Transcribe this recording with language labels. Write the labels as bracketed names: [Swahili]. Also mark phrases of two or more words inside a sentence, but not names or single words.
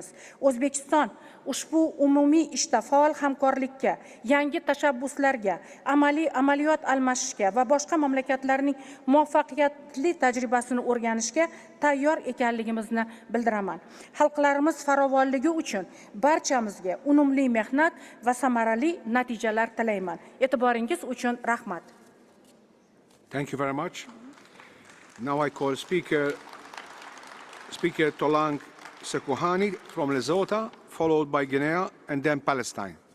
[Uzbek] O'zbekiston ushbu umumiy ishda faol hamkorlikka, yangi tashabbuslarga, amaliyot almashishga va boshqa mamlakatlarning muvaffaqiyatli tajribasini o'rganishga tayyor ekanligimizni bildiraman. Xalqlarimiz farovonligi uchun barchamizga unumli mehnat va samarali natijalar tilayman. E'tiboringiz uchun rahmat. [English] Thank you very much. Now I call Speaker Tolang Sekuhani from Lesotho, followed by Guinea and then Palestine.